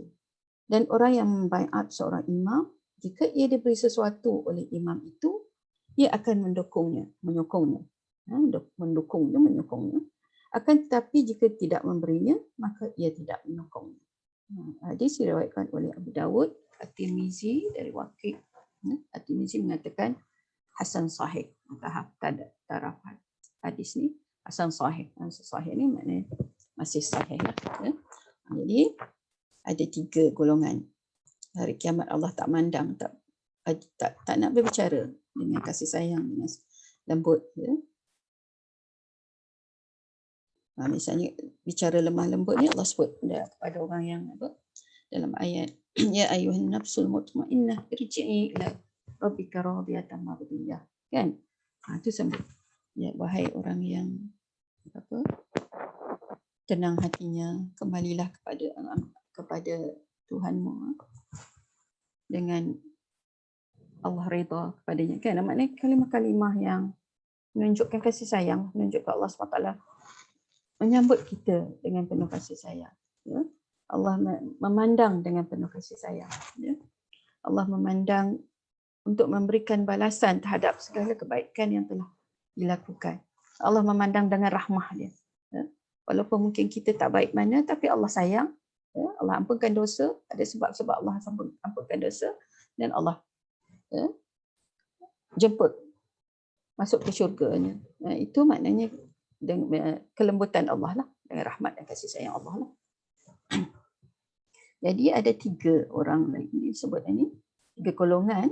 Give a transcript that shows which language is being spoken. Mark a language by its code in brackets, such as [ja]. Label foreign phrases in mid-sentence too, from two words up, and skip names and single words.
[ms] Dan orang yang membaiat seorang imam, jika ia diberi sesuatu oleh imam itu, ia akan menyokongnya. Akan tetapi jika tidak memberinya, maka ia tidak menyokongnya. Hadis diriwayatkan oleh Abu Dawud, At-Tirmizi dari Waqi'. At-Tirmizi mengatakan hasan sahih. Taraf hadis ni hasan sahih. Sahih ni maknanya masih sahih lah. Ya. Jadi ada 3 golongan. Hari kiamat Allah tak mandang, tak nak berbicara dengan kasih sayang, dengan lembut. Ya. Misalnya bicara lemah lembut ni Allah sebut kepada orang yang dalam ayat [ar] يا أيتها النفس المطمئنة ارجعي إلى ربك راضية مرضية, [ms] kan? Itu sebut ya wahai orang yang tenang hatinya, kembalilah kepada Tuhanmu dengan Allah redha kepadanya, kan? Maknanya kalimah-kalimah yang menunjukkan kasih sayang, menunjukkan Allah SWT menyambut kita dengan penuh kasih sayang. Ya. Allah memandang dengan penuh kasih sayang. Ya. Allah memandang untuk memberikan balasan terhadap segala kebaikan yang telah dilakukan. Allah memandang dengan rahmah dia. Ya. Walaupun mungkin kita tak baik mana, tapi Allah sayang. Ya. Allah ampunkan dosa. Ada sebab-sebab Allah ampunkan dosa. Dan Allah jemput masuk ke syurga-Nya. Itu maknanya dengan kelembutan Allah lah, dengan rahmat dan kasih sayang Allah lah. Jadi ada 3 orang lagi disebut ini, 3 golongan.